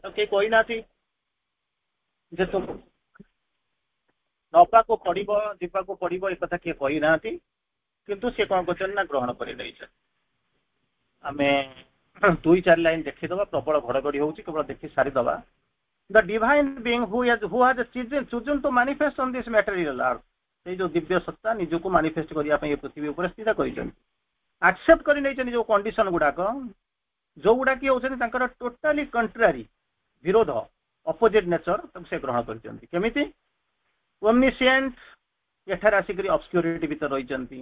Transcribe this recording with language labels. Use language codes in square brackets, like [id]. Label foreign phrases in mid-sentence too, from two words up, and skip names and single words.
[or] ତାକୁ କେହି କହିନାହାନ୍ତି ଯେ ନବାକୁ ପଡିବ ଯିବାକୁ ପଡିବ ଏ କଥା କିଏ କହିନାହାନ୍ତି କିନ୍ତୁ ସେ କଣ କରୁଛନ୍ତି ନା ଗ୍ରହଣ କରିନେଇଛନ୍ତି। ଆମେ 2-4 ଲାଇନ ଦେଖିଦବା ପ୍ରବଳ ଘଡଘଡି ହଉଛି କେବଳ ଦେଖି ସାରିଦବା। [en] The divine being who has chosen to manifest on this material earth [or] ସେଇ ଯୋଉ ଦିବ୍ୟ ସତ୍ତା ନିଜକୁ ମାନିଫେଷ୍ଟ କରିବା ପାଇଁ ଏ ପୃଥିବୀ ଉପରେ ସ୍ଥିର କରିଛନ୍ତି। ଆକ୍ସେପ୍ଟ କରି ନେଇଛନ୍ତି ଯୋଉ କଣ୍ଡିସନ ଗୁଡାକ ଯୋଉଗୁଡା କି ହଉଛନ୍ତି ତାଙ୍କର [en] totally contrary [or] ବିରୋଧ [en] opposite nature [or] ତାକୁ ସେ ଗ୍ରହଣ କରିଛନ୍ତି। କେମିତି ଓମନିସିଏଣ୍ଟ ଏଠାରେ ଆସିକରି ଅବସ୍କ୍ୟୁରିଟି ଭିତରେ ରହିଛନ୍ତି।